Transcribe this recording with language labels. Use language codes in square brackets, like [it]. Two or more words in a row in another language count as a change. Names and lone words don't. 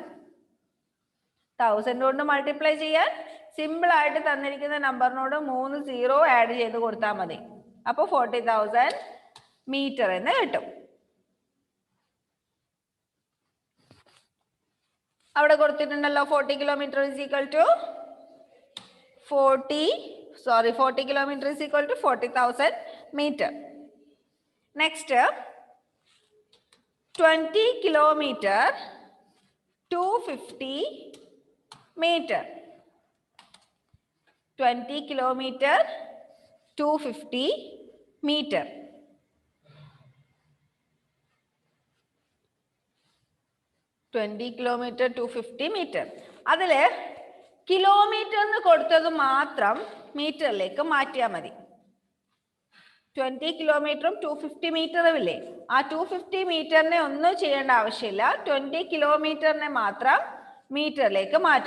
[ml] 1000 കൊണ്ട് മൾട്ടിപ്ലൈ ചെയ്യാൻ സിമ്പിൾ ആയിട്ട് തന്നിരിക്കുന്ന നമ്പറിനോട് 3 0 ആഡ് ചെയ്ത് കൊടുത്താൽ മതി. അപ്പൊ 40,000 മീറ്റർ എന്ന് കിട്ടും. അവിടെ കൊടുത്തിട്ടുണ്ടല്ലോ [en] 40 kilometer is equal to 40 kilometer is equal to 40,000 meter. Next, 20 kilometer 250 meter. 20 kilometer 250 meter. 20 kilometer 250 meter. [ml] അതില് കിലോമീറ്റർ എന്ന് കൊടുത്തത് മാത്രം മീറ്ററിലേക്ക് മാറ്റിയാൽ മതി. 20 കിലോമീറ്ററും 250 മീറ്ററും ഇല്ലേ? ആ 250 മീറ്ററിനെ ഒന്നും ചെയ്യേണ്ട ആവശ്യമില്ല. 20 കിലോമീറ്ററിനെ മാത്രം മീറ്ററിലേക്ക് മാറ്റാം.